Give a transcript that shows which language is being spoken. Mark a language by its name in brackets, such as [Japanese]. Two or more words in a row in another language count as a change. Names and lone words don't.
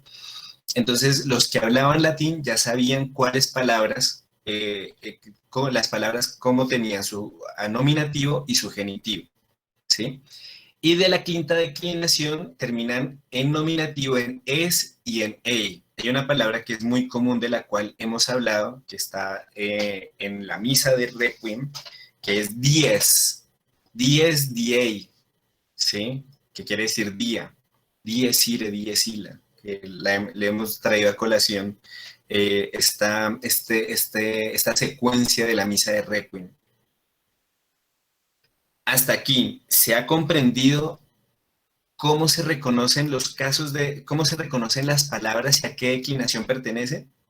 [Spanish] Entonces los que hablaban latín ya sabían cuáles palabras, las palabras cómo tenían su nominativo y su genitivo, ¿sí? Y de la quinta declinación terminan en nominativo en es y en ei. Hay una palabra que es muy común de la cual hemos hablado, que está en la misa de Requiem, que es [Latin] dies, dies diei, [Spanish] ¿sí? Que quiere decir día, [Latin] dies ire, dies ila, [Spanish] que le hemos traído a colación esta secuencia de la misa de Requiem. Hasta aquí, ¿se ha comprendido cómo se reconocen los casos cómo se reconocen las palabras y a qué declinación pertenece?